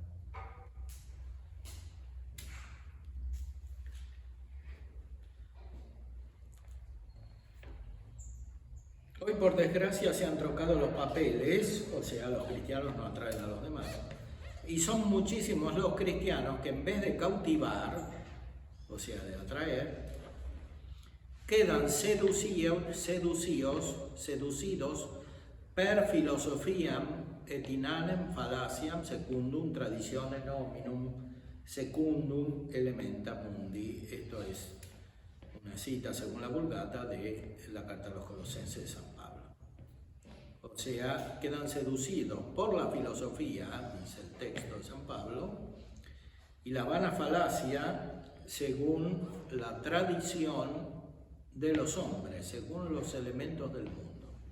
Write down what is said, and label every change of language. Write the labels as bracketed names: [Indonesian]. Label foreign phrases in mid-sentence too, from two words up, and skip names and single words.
[Spanish] Hoy, por desgracia, se han trocado los papeles, o sea, los cristianos no atraen a los demás. Y son muchísimos los cristianos que en vez de cautivar, o sea, de atraer, quedan seducidos [Latin] per philosopiam et inanem fallaciam secundum traditionem hominum secundum elementa mundi. [Spanish] Esto es una cita, según la Vulgata, de la Carta a los Colosenses de San Pablo. O sea, quedan seducidos por la filosofía, dice el texto de San Pablo, y la vana falacia según la tradición de los hombres, según los elementos del mundo.